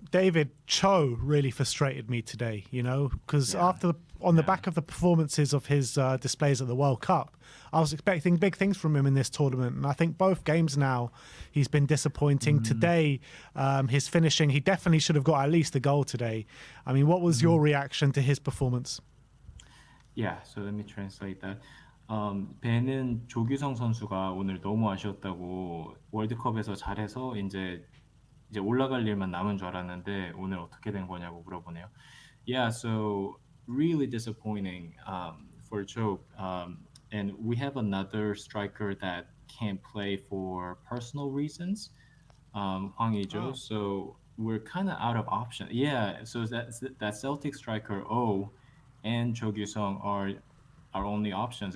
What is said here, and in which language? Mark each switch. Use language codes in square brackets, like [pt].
[en] David, Cho really frustrated me today, because on the back of the performances of his displays at the World Cup, I was expecting big things from him in this tournament. And I think both games now, he's been disappointing. Today, his finishing, he definitely should have got at least a goal today. I mean, what was your reaction to his performance? Yeah, so let me translate that. [ko] 배는 조규성 선수가 오늘 너무 아쉬웠다고 월드컵에서 잘해서 이제 올라갈 일만 남은 줄 알았는데 오늘 어떻게 된 거냐고 물어보네요. [en] Yeah, so really disappointing for Choke. And we have another striker that can't play for personal reasons, Hwang Hee-jo. Oh. So we're kind of out of option. Yeah, so that Celtic striker O and Cho Gyu-sung are our only options.